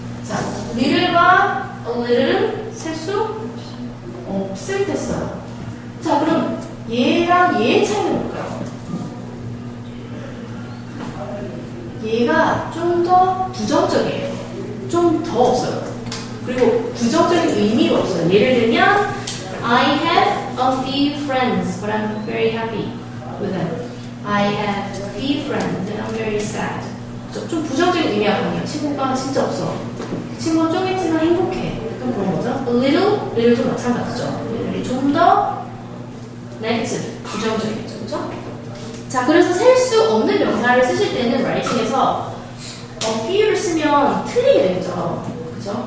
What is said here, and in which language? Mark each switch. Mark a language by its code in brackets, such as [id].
[ko] 자, little과 a little은 셀 수 없을 때 써요. 자, 그럼 얘랑 얘의 차이는 뭘까요? 얘가 좀 더 부정적이에요. 좀 더 없어요. 그리고 부정적인 의미가 없어요. [en] 예를 들면 I have a few friends, but I'm very happy with them. I have a few friends, and I'm very sad. [ko] 좀 부정적인 의미가 강해요. 친구가 진짜 없어. 친구가 좀 있지만 행복해. 약간 그런 거죠. A little 좀 마찬가지죠. 좀 더 negative, 부정적이죠. 그죠? 자, 그래서 셀 수 없는 명사를 쓰실 때는 writing에서 a few를 쓰면 틀리게 되겠죠. 그죠?